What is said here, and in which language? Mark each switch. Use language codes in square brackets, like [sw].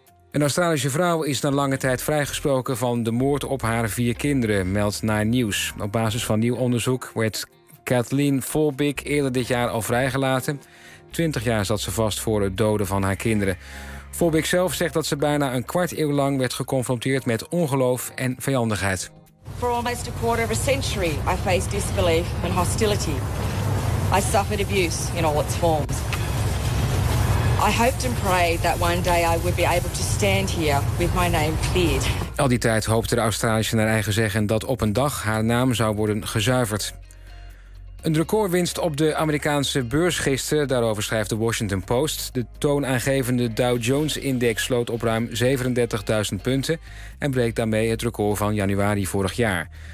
[nl] Een Australische vrouw is na lange tijd vrijgesproken van de moord op haar 4 kinderen, meldt Nine News. Op basis van nieuw onderzoek werd Kathleen Volbeek eerder dit jaar al vrijgelaten. 20 jaar zat ze vast voor het doden van haar kinderen. Volbeek zelf zegt dat ze bijna een kwart eeuw lang werd geconfronteerd met ongeloof en vijandigheid. [en] For almost a quarter of a century, I faced disbelief and hostility. I suffered abuse in all its forms. I hoped and prayed that one day I would be able to stand here with my name cleared. [nl] Al die tijd hoopte de Australische naar eigen zeggen dat op een dag haar naam zou worden gezuiverd. Een recordwinst op de Amerikaanse beurs gisteren, daarover schrijft de Washington Post. De toonaangevende Dow Jones-index sloot op ruim 37.000 punten en breekt daarmee het record van januari vorig jaar.